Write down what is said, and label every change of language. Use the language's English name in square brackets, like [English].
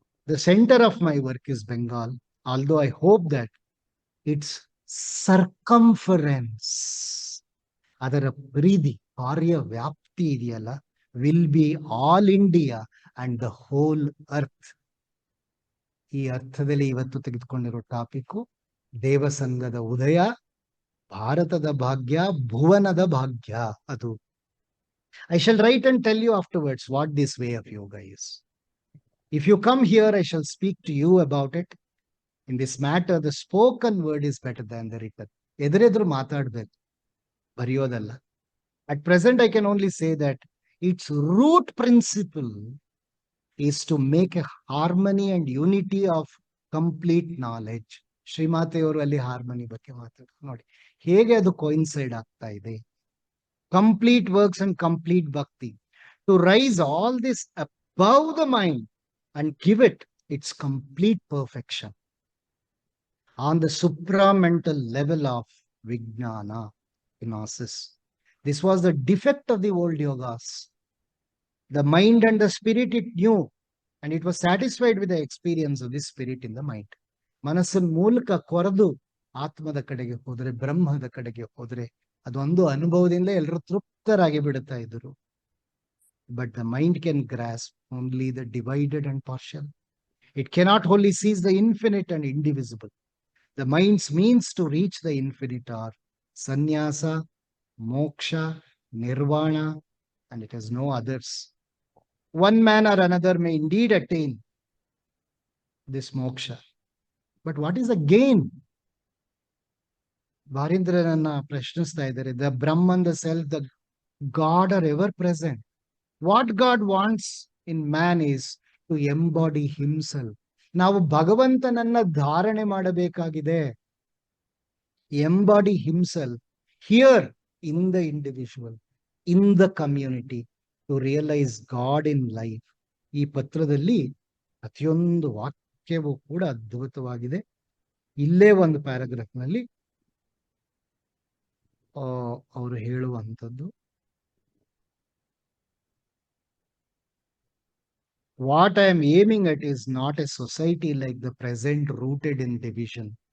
[English] The center of my work is Bengal, although I hope that its circumference, [Kannada] ಅದರ ಪರಿಧಿ, ಕಾರ್ಯ ವ್ಯಾಪ್ತಿ ಇದೆಯಲ್ಲ, [English] will be all India and the whole earth. [Kannada] ಈ ಅರ್ಥದಲ್ಲಿ ಇವತ್ತು ತೆಗೆದುಕೊಂಡಿರೋ ಟಾಪಿಕ್ ದೇವಸಂಗದ ಉದಯ, ಭಾರತದ ಭಾಗ್ಯ, ಭುವನದ ಭಾಗ್ಯ. [English] ಅದು I shall write and tell you afterwards what this way of yoga is. If you come here, I shall speak to you about it. In this matter, the spoken word is better than the written. [Kannada] ಎದುರೆದುರು ಮಾತಾಡ್ಬೇಕು, ಬರೆಯೋದಲ್ಲ. [English] At present, I can only say that its root principle is to make a harmony and unity of complete knowledge. [Kannada] ಶ್ರೀಮಾತೆಯವರು ಅಲ್ಲಿ harmony ಬಗ್ಗೆ ಮಾತಾಡ್ತಾರೆ ನೋಡಿ, ಹೇಗೆ ಅದು coincide ಆಗ್ತಾ ಇದೆ. [English] Complete works and complete bhakti, to raise all this above the mind and give it its complete perfection on the supramental level of vijnana, gnosis. This was the defect of the old yogas. The mind and the spirit it knew, and it was satisfied with the experience of this spirit in the mind. [Kannada] ಮನಸ್ಸಿನ ಮೂಲಕ ಕೊರೆದು ಆತ್ಮದ ಕಡೆಗೆ ಹೋದ್ರೆ, ಬ್ರಹ್ಮದ ಕಡೆಗೆ ಹೋದ್ರೆ, ಅದೊಂದು ಅನುಭವದಿಂದ ಎಲ್ಲರೂ ತೃಪ್ತರಾಗಿ ಬಿಡುತ್ತಾ ಇದ್ರು. [English] But the mind can grasp only the divided and partial. It cannot wholly seize the infinite and indivisible. The mind's means to reach the infinite are sannyasa, moksha, nirvana, and it has no others. One man or another may indeed attain this moksha, but what is the gain? [Kannada] ಬಾರೀಂದ್ರನನ್ನ ಪ್ರಶ್ನಿಸ್ತಾ ಇದ್ದಾರೆ. [English] The Brahman, the self, the God are ever present. What God wants in man is to embody himself. [Kannada] ನಾವು ಭಗವಂತನನ್ನ ಧಾರಣೆ ಮಾಡಬೇಕಾಗಿದೆ. [English] Embody himself here in the individual, in the community, to realize God in life. [Kannada] ಈ ಪತ್ರದಲ್ಲಿ ಪ್ರತಿಯೊಂದು ವಾಕ್ಯವೂ ಕೂಡ ಅದ್ಭುತವಾಗಿದೆ. ಇಲ್ಲೇ ಒಂದು ಪ್ಯಾರಾಗ್ರಾಫ್ ನಲ್ಲಿ ಅವರು ಹೇಳುವಂಥದ್ದು, [English] what I am aiming at is not a society like the present rooted in division,